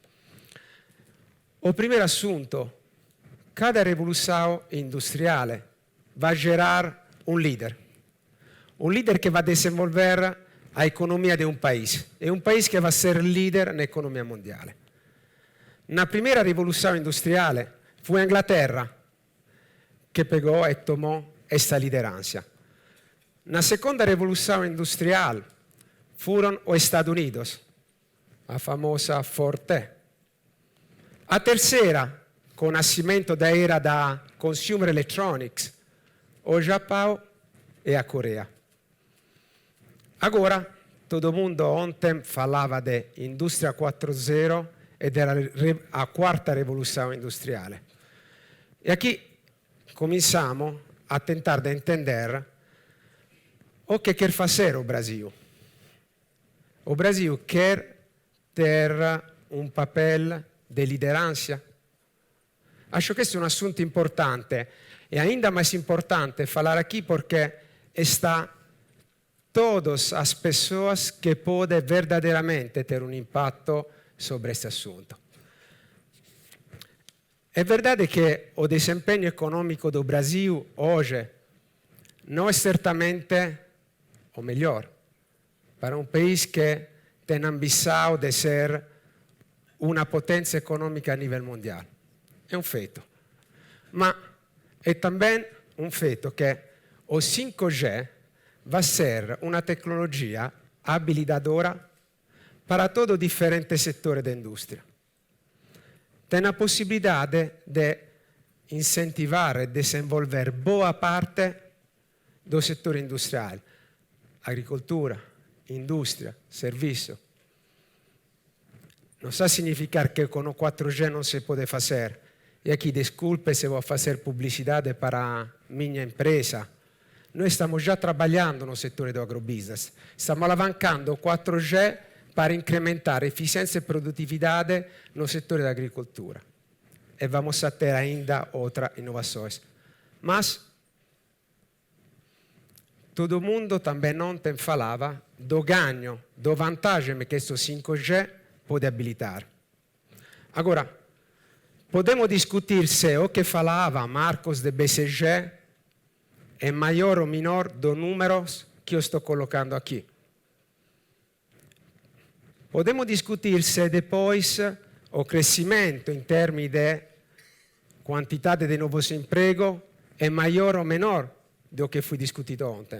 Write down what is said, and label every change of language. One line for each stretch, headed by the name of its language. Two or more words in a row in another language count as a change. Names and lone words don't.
Portuguese: O primeiro assunto, cada revolução industriale vai gerar um líder que vai desenvolver a economia de um país, e um país que vai ser líder na economia mondiale. Na primeira revolução industriale fu a Inglaterra che pegò e tomò
Italian: questa lideranza.
Portuguese: Na seconda revolução industrial furono os Estados Unidos, a famosa Forte. A terceira, com o nascimento da era da
English: consumer electronics,
Portuguese: o Japão e a Coreia. Agora, todo mundo ontem falava de indústria 4.0 e
Italian: della quarta
Portuguese: revolução industriale. E aqui cominciamo a tentar de entender o que quer fazer o Brasil. O Brasil quer ter um papel de liderança. Acho que
Italian: questo è un assunto importante
Portuguese: e ainda mais importante falar aqui porque está todas as pessoas que podem verdadeiramente ter um impacto sobre este assunto. É verdade que o desempenho econômico do Brasil hoje não é certamente o melhor para um país que tem ambição de ser uma potência econômica a nível mundial. É um feito.
Italian: Ma è
Portuguese: também
Italian: un feito che
Portuguese: o 5G vai ser uma tecnologia habilitadora para todo diferente settore da indústria. Tem a possibilidade de incentivar e desenvolver boa parte do
Italian: settore industriale, agricoltura,
Portuguese: indústria, serviço.
Italian: Non sta a significar che con o 4G non si può fare.
Portuguese: E aqui, desculpe se vou fazer publicidade para minha empresa.
Italian: Noi stiamo già
Portuguese: trabalhando no
Italian: settore do agrobusiness.
Portuguese: Stiamo alavancando o 4G para incrementar eficiência e produtividade no settore da agricoltura. E vamos a ter ainda outras inovações. Mas todo mundo também ontem falava do ganho, do
Italian: vantaggio che questo
Portuguese: 5G pode habilitar. Agora, podemos discutir se o que falava Marcos de BCG é maior ou menor dos números que eu estou colocando aqui. Podemos discutir se depois o crescimento em termos de quantidade de novos empregos é maior ou menor do que foi discutido ontem.